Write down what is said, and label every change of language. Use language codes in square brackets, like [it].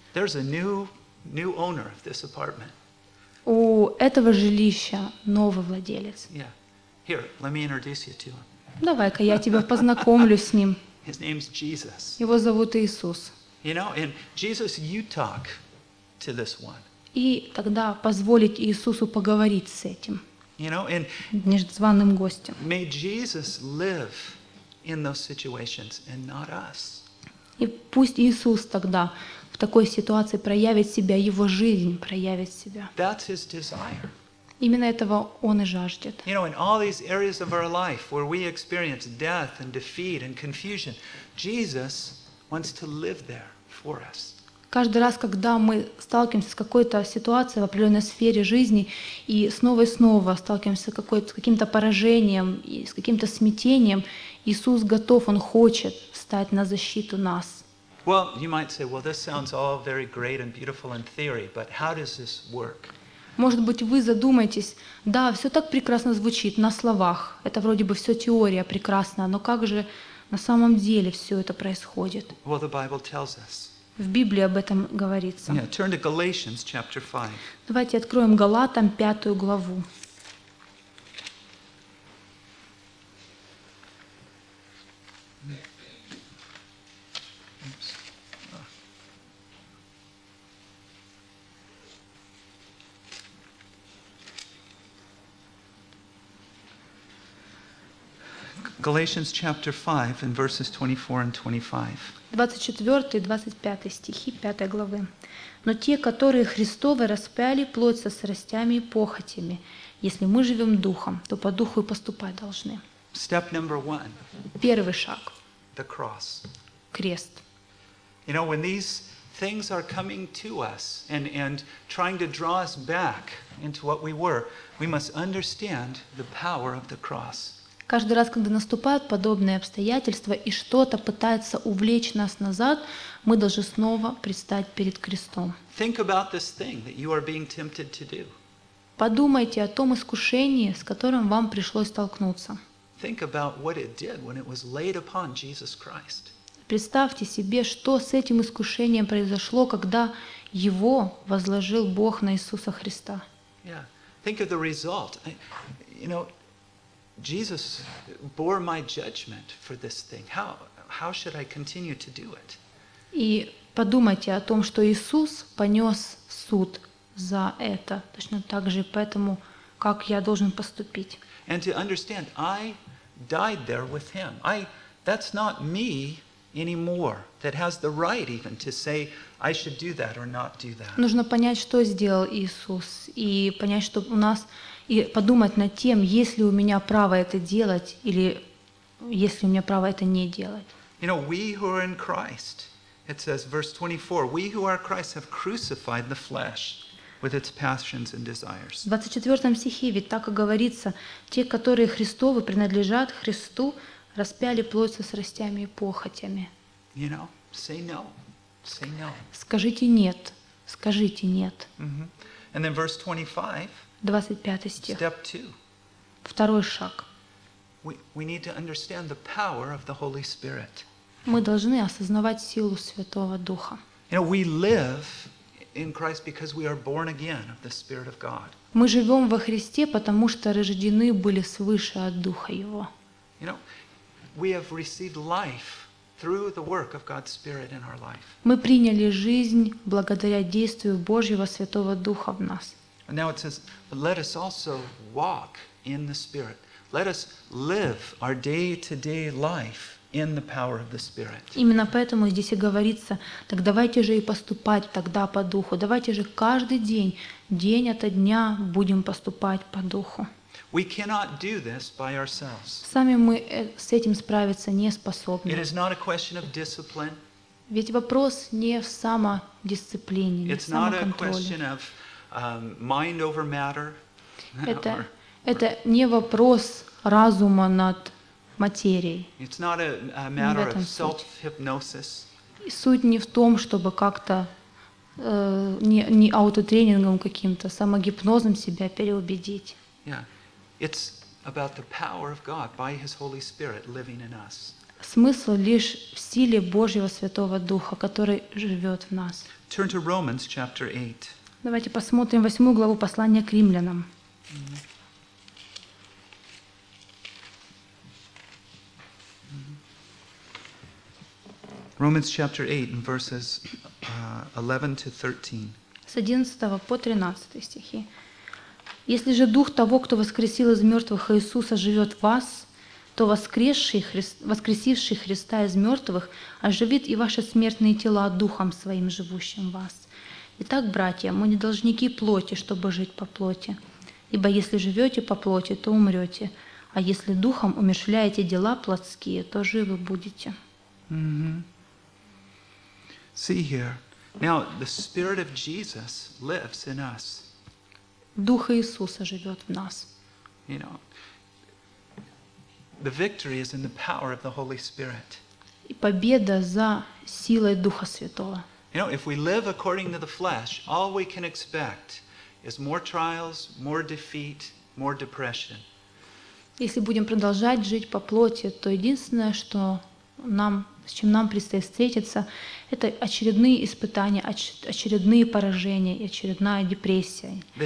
[en] There's a new owner of this apartment. [ru] У этого жилища новый владелец. [en] Yeah. Here, let me introduce you to him. [ru] Давай-ка я тебя познакомлю с ним. [en] His name's Jesus. [ru] Его зовут Иисус. [en] You know, and Jesus, you talk to this one. [ru] И тогда позволить Иисусу поговорить с этим. [en] You know, and [ru] незваным гостем. [en] May Jesus live in those situations and not us. [ru] И пусть Иисус тогда в такой ситуации проявит себя, его жизнь проявит себя. [en] That's his desire. [ru] Именно этого он и жаждет. [en] You know, in all these areas of our life where we experience death and defeat and confusion, Jesus wants to live there for us. [ru] Каждый раз, когда мы сталкиваемся с какой-то ситуацией в определенной сфере жизни и снова сталкиваемся с каким-то поражением и с каким-то смятением, Иисус готов, Он хочет встать на защиту нас. [en] Well, you might say, "Well, this sounds all very great and beautiful in theory, but how does this work?" [ru] Может быть, вы задумаетесь: да, все так прекрасно звучит на словах, это вроде бы все теория прекрасная, но как же на самом деле все это происходит? [en] Well, the Bible tells us. [ru] В Библии об этом говорится. [en] Yeah, turn to Galatians chapter 5. [ru] Давайте откроем Галатам 5 главу. [en] Galatians chapter 5 and verses 24 and 25. [ru] 24 и 25 стихи 5 главы. Но те, которые Христовы, распяли плоть со страстями и похотями. Если мы живем духом, то по духу и поступать должны. [en] Step number one. [ru] Первый шаг. [en] The cross. [ru] Крест. [en] You know, when these things are coming to us and trying to draw us back into what we were, we must understand the power of the cross. [ru] Каждый раз, когда наступают подобные обстоятельства и что-то пытается увлечь нас назад, мы должны снова предстать перед крестом. [en] Think about this thing that you are being tempted to do. [ru] Подумайте о том искушении, с которым вам пришлось столкнуться. [en] Think about what it did when it was laid upon Jesus Christ. [ru] Представьте себе, что с этим искушением произошло, когда его возложил Бог на Иисуса Христа. [en] Yeah. Think of the result. You know, Jesus bore my judgment for this thing. How should I continue to do it? [ru] И подумайте о том, что Иисус понёс суд за это. Точно так же, поэтому как я должен поступить? [en] And to understand, I died there with him. That's not me anymore that has the right even to say I should do that or not do that. [ru] Нужно понять, что сделал Иисус, и понять, что у нас, и подумать над тем, есть ли у меня право это делать или есть ли у меня право это не делать. [en] You know, we who are in Christ, it says verse 24, we who are Christ have crucified the flesh with its passions and desires. [ru] В 24 стихе ведь так и говорится, те, которые Христовы, принадлежат Христу, распяли плоть со страстями и похотями. [en] You know, say no. Say no. [ru] Скажите нет. Скажите нет. [en] Mm-hmm. And then verse 25. [ru] 25 стих. [en] Step 2. [ru] Второй шаг. [en] We need to understand the power of the Holy Spirit. [ru] Мы должны осознавать силу Святого Духа. [en] You know, we live in Christ because we are born again of the Spirit of God. [ru] Мы живём во Христе, потому что рождены были свыше от Духа Его. [en] You know, we have received life through the work of God's Spirit in our life. [ru] Мы приняли жизнь благодаря действию Божьего Святого Духа в нас. [en] And now it says, but let us also walk in the Spirit. Let us live our day-to-day life in the power of the Spirit. [ru] Именно поэтому здесь и говорится, так давайте же и поступать тогда по Духу. Давайте же каждый день, день ото дня будем поступать по Духу. [en] We cannot do this by ourselves. [ru] Сами мы с этим справиться не способны. [en] It is not a question of discipline. [ru] Ведь вопрос не в самодисциплине, не в самоконтроле. [en] It's not a question of mind over matter. [ru] Это не вопрос разума над материей. [en] It's not a matter of self-hypnosis. [ru] Суть не в том, чтобы как-то не аутотренингом каким-то, самогипнозом себя переубедить. [en] Yeah. It's about the power of God by His Holy Spirit living in us. [ru] Смысл лишь в силе Божьего Святого Духа, который живёт в нас. [en] Turn to Romans chapter 8. [ru] Давайте посмотрим 8 главу послания к римлянам. [en] Romans chapter 8 and verses 11 to 13. [ru] С 11 по 13 стихи. Если же Дух того, кто воскресил из мертвых Иисуса, живет в вас, то воскресивший Христа из мертвых оживит и ваши смертные тела Духом Своим, живущим в вас. Итак, братья, мы не должники плоти, чтобы жить по плоти. Ибо если живете по плоти, то умрете. А если Духом умерщвляете дела плотские, то живы будете. [en] Mm-hmm. See here. Now, the Spirit of Jesus lives in us. [ru] Дух Иисуса живёт в нас. [en] You know, the victory is in the power of the Holy Spirit. [ru] И победа за силой Духа Святого. [en] You know, if we live according to the flesh, all we can expect is more trials, more defeat, more depression. [ru] Если будем продолжать жить по плоти, то единственное, что нам, с чем нам предстоит встретиться, это очередные испытания, очередные поражения и очередная депрессия,